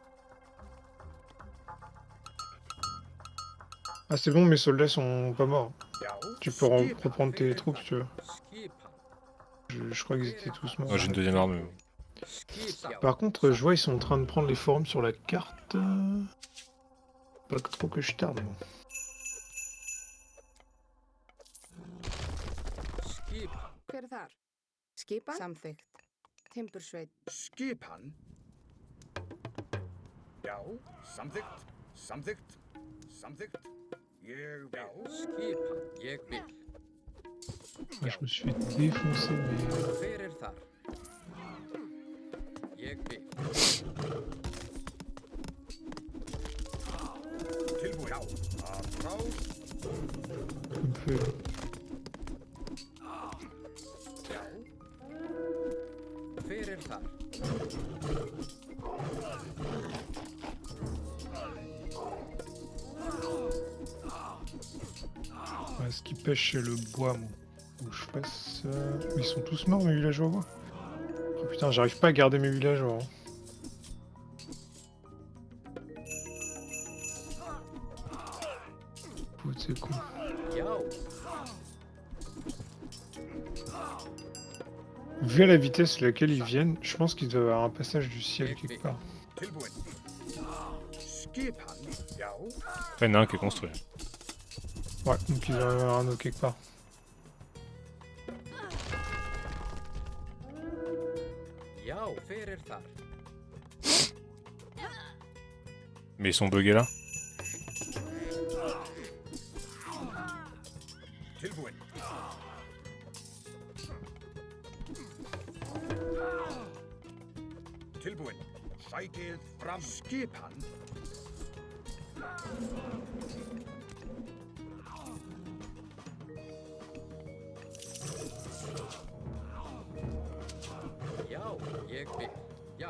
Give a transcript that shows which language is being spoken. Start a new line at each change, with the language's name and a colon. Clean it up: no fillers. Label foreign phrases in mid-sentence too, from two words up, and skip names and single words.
French: Ah, c'est bon, mes soldats sont pas morts. Tu peux reprendre tes troupes si tu veux.
Icelandic: Skipan.
French: Je crois qu'ils étaient tous morts. Moi j'ai une deuxième arme.
Icelandic: Skip.
French: Par contre, je vois ils sont en train de prendre les forums sur la carte. Pas trop que je tarde. moi.
Icelandic: Skipan. Hver er þar? Skipan? Samþykkt. Timbursveit. Skipan? Já, samþykkt, samþykkt, samþykkt. Ég vil. Skipan. Ég vil.
French: Ouais, je me suis fait défoncer, mais...
Icelandic: Hver er þar? Ég vil. Tilbúin. Já, að frás.
French: il me fait...
Icelandic: Já, Hver er þar?
French: Ouais, est-ce qu'ils pêchent le bois, moi? Faut que je fasse... Ils sont tous morts, mes villageois, quoi. Oh putain, j'arrive pas à garder mes villageois. Hein. Putain, c'est con.
Icelandic: Já.
French: Vu à la vitesse à laquelle ils viennent, je pense qu'ils doivent avoir un passage du ciel quelque part.
Icelandic: tilbúin. Skipan? Já,
French: Après, il y en a un qui est construit. Ouais, donc ils doivent avoir un autre quelque part.
Icelandic: Já. Hver er þar?
French: Mais ils sont buggés là.
Icelandic: tilbúin. Tilbúin. Sækið fram. Skipan? Já. Ég vil. Já.